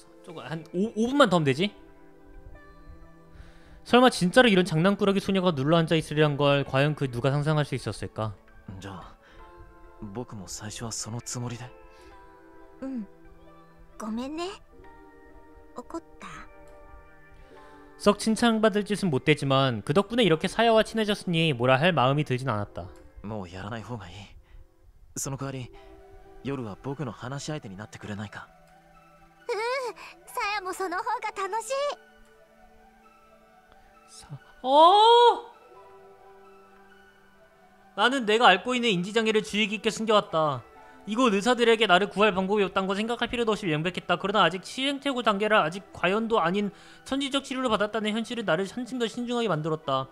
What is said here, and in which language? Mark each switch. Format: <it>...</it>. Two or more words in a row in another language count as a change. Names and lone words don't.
<ko>조금 한 5분만 더 하면 되지? 설마 진짜로 이런 장난꾸러기 소녀가 눌러앉아 있으리란 걸 과연 그 누가 상상할 수 있었을까?</ko> <ja>じゃあ僕も最初はそのつもりで。ごめんね。怒った？</ja> <ko>썩 칭찬받을 짓은 못되지만 그 덕분에 이렇게 사야와 친해졌으니 뭐라 할 마음이 들진 않았다.</ko> <ja>もうやらない方がいい。その代わり夜は僕の話し相手になってくれないか。さやもその方が楽しい。</ja> <ko>나는 내가 앓고 있는 인지장애를 주의 깊게 숨겨왔다. 이곳 의사들에게 나를 구할 방법이 없다는 거 생각할 필요도 없이 명백했다. 그러나 아직 시행착오 단계라 아직 과연도 아닌 천지적 치료를 받았다는 현실은 나를 한층 더 신중하게 만들었다.</ko>